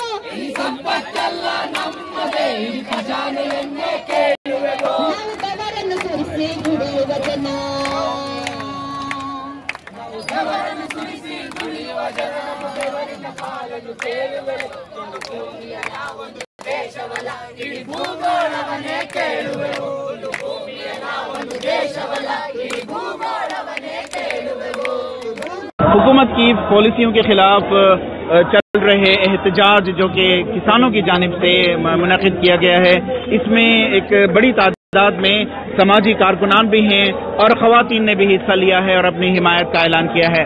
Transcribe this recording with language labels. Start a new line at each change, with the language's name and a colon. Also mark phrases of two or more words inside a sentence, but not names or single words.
Kannada: ಈ ಸಂಪತ್ತೆಲ್ಲ ನಮ್ಮದೇ ಈ ಖಜಾನೆಯನ್ನೇ ಕೇಳುವೆವು ನಾವು ಬೆವರನ್ನು ಸುರಿಸಿ ದುಡಿಯುವ ಜನ ಬೆವರನ್ನು ಸುರಿಸಿ ದುಡಿಯುವ ಜನ ಬೆವರಿನ ಪಾಲನ್ನು ಕೇಳುವೆವು ಭೂಮಿಯ ನಾವೊಂದು ದೇಶವಲ್ಲ ಇಡೀ ಭೂಗೋಳವನ್ನೇ ಕೇಳುವೆವು ಭೂಮಿಯ ನಾವೊಂದು ದೇಶವಲ್ಲ ಇಡೀ ಭೂಗೋಳವನ್ನೇ ಕೇಳುವೆವು।
Urdu: حکومت کی پالیسیوں کے خلاف چل رہے احتجاج جو کہ کسانوں کی جانب سے منعقد کیا گیا ہے، اس میں ایک بڑی تعداد میں سماجی کارکنان بھی ہیں اور خواتین نے بھی حصہ لیا ہے اور اپنی حمایت کا اعلان کیا ہے.